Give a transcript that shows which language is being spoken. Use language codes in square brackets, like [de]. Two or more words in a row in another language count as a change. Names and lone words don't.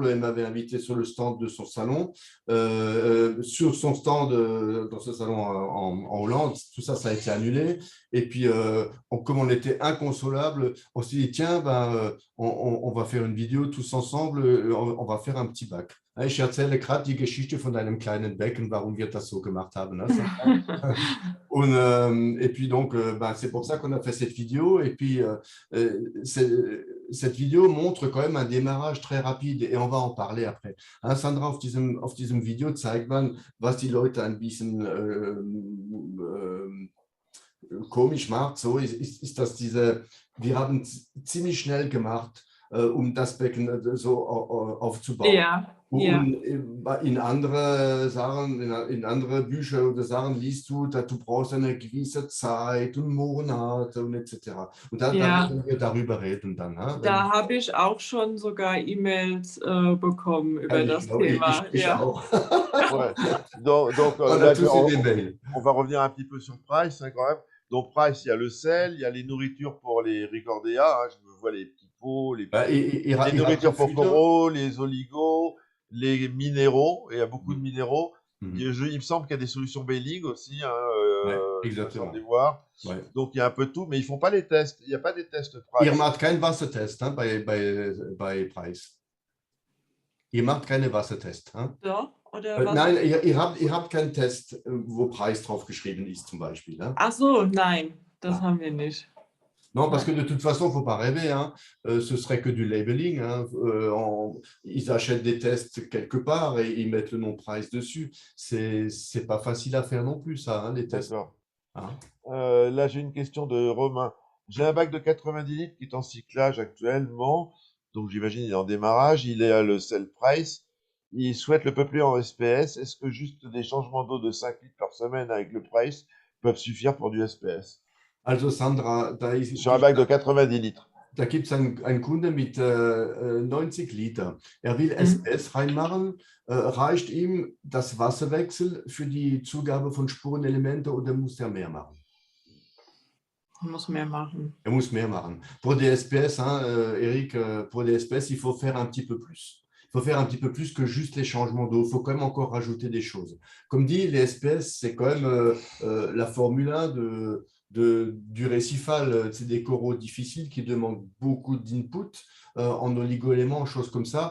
[fr] Elle m'avait invité sur le stand de son salon. Sur son stand dans ce salon en Hollande, tout ça, ça a été annulé. Et puis, comme on était inconsolable, on s'est dit, tiens, ben, on va faire une vidéo tous ensemble, on va faire un petit bac. [de] Ich erzähle gerade die Geschichte von deinem kleinen Becken, warum wir das so gemacht haben. [fr] Hein, et puis donc, ben, c'est pour ça qu'on a fait cette vidéo. Et puis, cette vidéo montre quand même un démarrage très rapide et on va en parler après. Hein, [de] Sandra, auf diesem Video zeigt man, was die Leute ein bisschen komisch macht, so ist dass wir haben ziemlich schnell gemacht, das Becken so aufzubauen. ja, ja, Und in andere Bücher oder Sachen liest du, dass du brauchst eine gewisse Zeit und Monate und etc. Und da ja. werden wir darüber reden dann. Ne? Da habe ich auch schon sogar E-Mails bekommen über das Thema. Ich Ja. auch. [fr] ouais. Donc On a là, tous eu des mails. on va revenir un petit peu sur Price, hein, quand même. Donc Price, il y a le sel, il y a les nourritures pour les Ricordea, hein, je me vois les petits pots, les nourritures pour coraux, les oligos, les minéraux, et il y a beaucoup de minéraux. Il me semble qu'il y a des solutions Bailing aussi, hein, exactement. Ouais. Donc il y a un peu de tout, mais ils font pas les tests. Il n'y a pas des tests Price. [de] Ihr macht keinen Wassertest hein, bei Price. Ihr macht keine Wassertest. Hein? Doch, oder was? Nein, ihr habt keinen Test, wo Preis drauf geschrieben ist, zum Beispiel. Hein? Ach so, nein, das haben wir nicht. [fr] Non, parce que de toute façon, il ne faut pas rêver. Hein. Ce serait que du labeling. Hein. Ils achètent des tests quelque part et ils mettent le nom Price dessus. C'est pas facile à faire non plus, ça, hein, les tests. Hein. Là, j'ai une question de Romain. J'ai un bac de 90 litres qui est en cyclage actuellement. Donc, j'imagine il est en démarrage. Il est à le sel Price. Il souhaite le peupler en SPS. Est-ce que juste des changements d'eau de 5 litres par semaine avec le Price peuvent suffire pour du SPS? Also Sandra, sur un bac de 90 litres. [de] Da gibt es einen Kunde mit 90 Liter. Er will SPS reinmachen. Reicht ihm das Wasserwechsel für die Zugabe von Spurenelemente oder muss er mehr machen? Muss mehr machen. Er muss mehr machen. [fr] Pour des SPS, hein, Eric, pour des SPS, il faut faire un petit peu plus. Il faut faire un petit peu plus que juste les changements d'eau. Il faut quand même encore rajouter des choses. Comme dit, les SPS, c'est quand même la Formule 1 du récifal. C'est des coraux difficiles qui demandent beaucoup d'input en oligo-éléments, choses comme ça.